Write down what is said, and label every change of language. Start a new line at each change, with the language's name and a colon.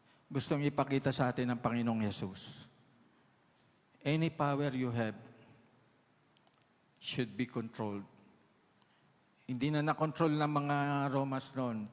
Filipino: Gustong ipakita sa atin ng Panginoong Yesus.
English: Any power you have should be controlled.
Filipino: Hindi na na-control ng mga Romans noon.